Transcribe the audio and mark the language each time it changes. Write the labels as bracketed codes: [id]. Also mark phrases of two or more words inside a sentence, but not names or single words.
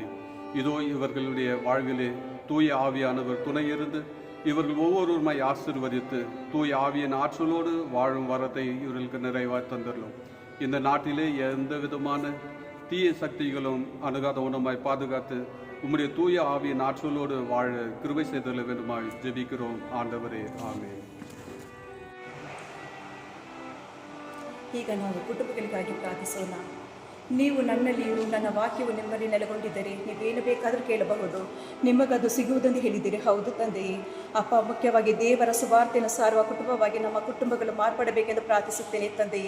[ta] இதோ இவர்களுடைய வாழ்விலே தூய ஆவியானவர் துணை இருந்து இவர்கள் ஒவ்வொருவருமாய் ஆசீர்வதித்து தூய ஆவியின் ஆற்றலோடு வாழும் வரத்தை இவர்களுக்கு நிறைவாக தந்துள்ளோம். இந்த நாட்டிலே எந்த விதமான தீய சக்திகளும் அணுகாத உணமாய் பாதுகாத்து உம்முடைய தூய ஆவியின் ஆற்றலோடு வாழ கிருபை செய்தல வேண்டுமாய் ஜெபிக்கிறோம் ஆண்டவரே. ஆமென். [kn] ಈಗ ನಾವು ಕುಟುಂಬಗಳಿಗಾಗಿ ಪ್ರಾರ್ಥಿಸೋಣ. ನೀವು ನನ್ನಲ್ಲಿಯೂ ನನ್ನ ವಾಕ್ಯವು ನಿಮ್ಮಲ್ಲಿ ನೆಲೆಗೊಂಡಿದ್ದರೆ ನೀವೇನು ಬೇಕಾದರೂ ಕೇಳಬಹುದು, ನಿಮಗದು ಸಿಗುವುದೆಂದು ಹೇಳಿದ್ದೀರಿ. ಹೌದು ತಂದೆಯೇ. ಅಪ್ಪ, ಮುಖ್ಯವಾಗಿ ದೇವರ ಸುವಾರ್ತೆಯನ್ನು ಸಾರುವ ಕುಟುಂಬವಾಗಿ ನಮ್ಮ ಕುಟುಂಬಗಳು ಮಾರ್ಪಡಬೇಕೆಂದು ಪ್ರಾರ್ಥಿಸುತ್ತೇನೆ ತಂದೆಯೇ.